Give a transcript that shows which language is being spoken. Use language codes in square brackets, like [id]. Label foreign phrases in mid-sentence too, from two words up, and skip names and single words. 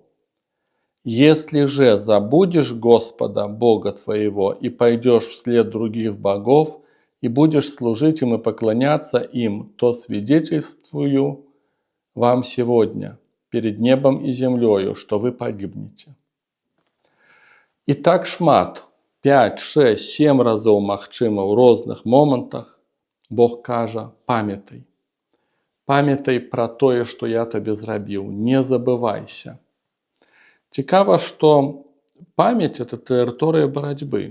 [ru] Если же забудешь Господа Бога твоего и пойдешь вслед других богов, и будешь служить им и поклоняться им, то свидетельствую вам сегодня перед небом и землею, что вы погибнете». [be] І так шмат, 5, 6, 7 разоў, магчыма, у розных момантах Бог кажа: памятай. Памятай пра тое, што я табе зрабіў, не забывайся. Цікава, што памяць – это тэрыторыя барацьбы.